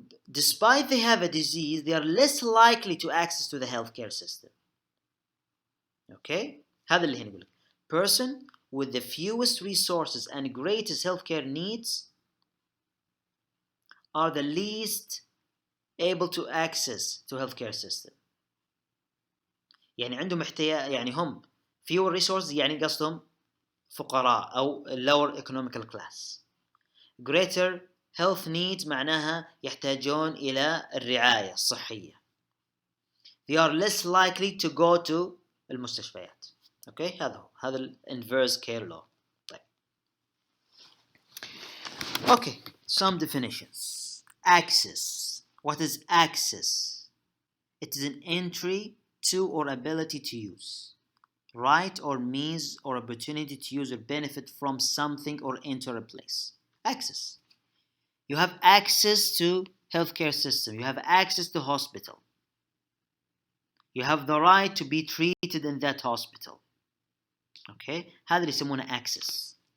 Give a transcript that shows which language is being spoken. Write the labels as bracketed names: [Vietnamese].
[English] Despite they have a disease, they are less likely to access to the healthcare system. [Arabic] Okay? هذا اللي هنا يقول لك. [English] Person with the fewest resources and greatest healthcare needs are the least able to access to healthcare system. [Arabic] يعني عندهم يعني هم [English] fewer resources [Arabic] يعني قصدهم فقراء أو [English] lower economical class. Greater health needs [Arabic] معناها يحتاجون إلى الرعاية الصحية. [English] They are less likely to go to المستشفيات. Okay, [Arabic] هذا ال [English] inverse care law. [Arabic] طيب. [English] Okay, some definitions. Access. What is access? It is an entry to or ability to use, right or means or opportunity to use or benefit from something or enter a place. Access. You have access to healthcare system. You have access to hospital. You have the right to be treated in that hospital. [Arabic] Okay, هذا اللي يسمونه access.